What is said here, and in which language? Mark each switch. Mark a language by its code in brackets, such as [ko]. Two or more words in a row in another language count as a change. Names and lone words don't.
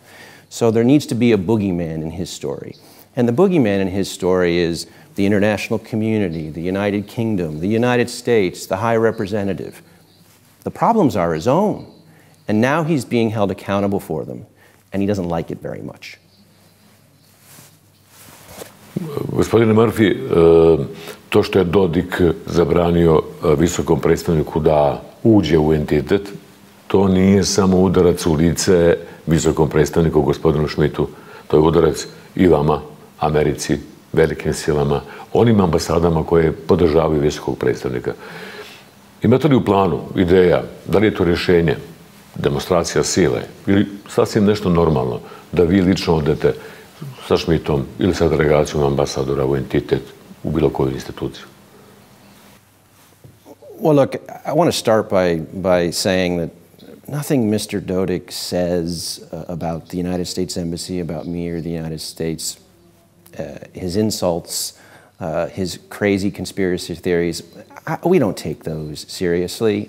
[en] So there needs to be a boogeyman in his story. And the boogeyman in his story is the international community, the United Kingdom, the United States, the High Representative. The problems are his own. And now he's being held accountable for them. And he doesn't like it very much. [bs] Gospodine Murphy, to što je Dodik zabranio visokom predstavniku da uđe u entitet, to nije samo udarac u lice visokom predstavniku gospodinu Schmidtu. To je udarac i vama, Americi, velikim silama, onim ambasadama koje podržavaju visokog predstavnika. Imate li u planu ideja, da li je to rješenje, demonstracija sile ili sasvim nešto normalno, da vi lično odete sa Schmidtom ili sa delegacijom ambasadora u entitet u bilo koju instituciju? [en] Well, look, I want to start by saying that nothing Mr. Dodik says about the United States Embassy, about me or the United States, his insults, his crazy conspiracy theories, we don't take those seriously.